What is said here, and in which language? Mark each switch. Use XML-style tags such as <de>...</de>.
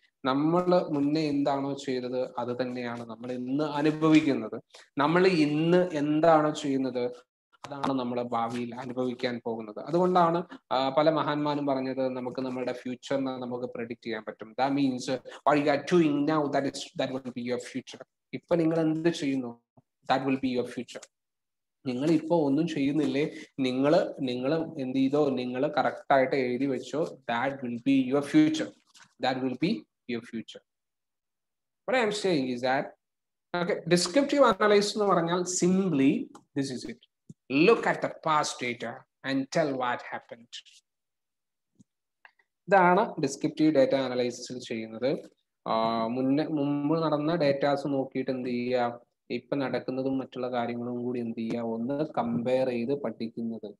<ml>നമ്മൾ മുന്നേ എന്താണോ ചെയ്തത് അത് തന്നെയാണ് നമ്മൾ ഇന്ന് അനുഭവിക്കുന്നത്. നമ്മൾ ഇന്ന് എന്താണോ ചെയ്യുന്നത് അതാണ് നമ്മൾ ഭാവിയിൽ അനുഭവിക്കാൻ പോകുന്നത്. അതുകൊണ്ടാണ് പല മഹാന്മാരും പറഞ്ഞത് നമുക്ക് നമ്മുടെ ഫ്യൂച്ചറിനെ നമുക്ക് പ്രെഡിക്റ്റ് ചെയ്യാൻ പറ്റും.</ml> <en>That means what you are doing now, that will be your future.</en> <ml>ഇപ്പൊ നിങ്ങൾ എന്ത് ചെയ്യുന്നു,</ml> <en>that will be your future.</en> <ml>നിങ്ങൾ ഇപ്പോൾ ഒന്നും ചെയ്യുന്നില്ലേ, നിങ്ങൾ എന്ത് ചെയ്തോ, നിങ്ങൾ കറക്റ്റ് ആയിട്ട് എഴുതി വെച്ചോ,</ml> <en>that will be your future. That will be your future. What I am saying is that, okay, descriptive analysis</en> <ml>എന്ന് പറഞ്ഞാൽ</ml> <en>simply this is it. Look at the past data and tell what happened.</en> <ml>ഇതാണ് descriptive data അനലൈസിസിൽ ചെയ്യുന്നത്. മുമ്പ് നടന്ന datas നോക്കിയിട്ട് എന്ത് ചെയ്യുക, ഇപ്പൊ നടക്കുന്നതും മറ്റുള്ള കാര്യങ്ങളും കൂടി എന്ത് ചെയ്യുക, ഒന്ന് കമ്പയർ ചെയ്ത് പഠിക്കുന്നത്.</ml>